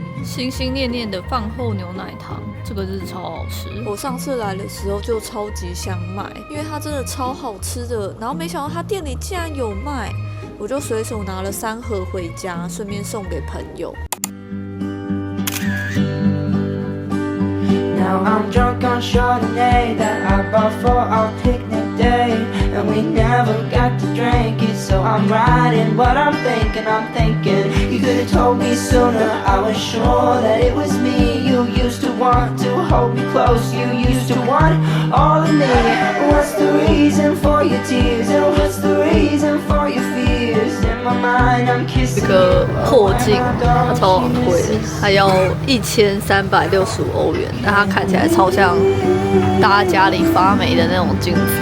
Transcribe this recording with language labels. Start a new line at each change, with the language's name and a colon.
Chinese: 心心念念的饭后牛奶糖，这个是超好吃。我上次来的时候就超级想买，因为它真的超好吃的。然后没想到它店里竟然有卖，我就随手拿了3盒回家，顺便送给朋友。
English: Now I'm drunk on Chardonnay that I bought for our picnic day, and we never got to drink it, so I'm writing what I'm thinking. You could have told me sooner, I was sure that it was me. You used to want to hold me close, you used to want all of me. What's the reason for your tears, and what's the reason for your fears? In my mind I'm kissing you.
Chinese: 这个破镜它超昂贵的，它要1365欧元，但它看起来超像大家家里发霉的那种镜子。